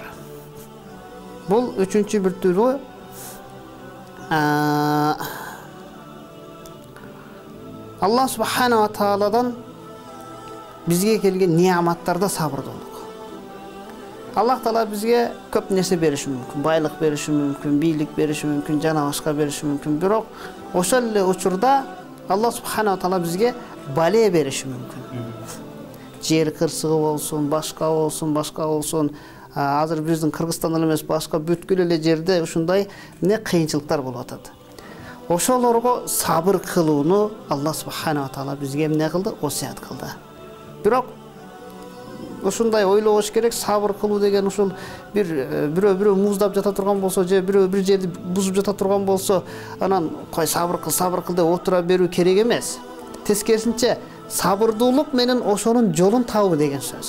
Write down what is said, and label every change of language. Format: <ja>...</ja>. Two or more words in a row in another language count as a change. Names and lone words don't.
<ky>Бул үчүнчү бир түрү Аллах субхана ва тааладан бизге келген неаматтарда сабырдуулук. Аллах таала бизге көп нерсе бериши мүмкүн, байлык бериши мүмкүн, бийлик бериши мүмкүн, жана башка бериши мүмкүн. Бирок ошол эле учурда</ky> <ar>الله سبحانه وتعالى</ar> <ky>бизге бале бериши мүмкүн. Жер кырсыгы болсун, башка болсун. Азыр биздин Кыргызстанда эмес, башка бүткүл эле жерде ушундай кыйынчылыктар болуп атат. Ошолорго сабыр кылууну</ky> <ar>الله سبحانه وتعالى</ar> <ky>бизге эмне кылды? Осият кылды. Бирок ушундай ойлобош керек, сабыр кылуу деген ушул бирөө муздап жата турган болсо, же бирөө бир жерди бузуп жата турган болсо, анан кой сабыр кыл деп отура берүү керек эмес. Тескерисинче, сабырдуулук менен ошонун жолун табуу деген сөз.</ky>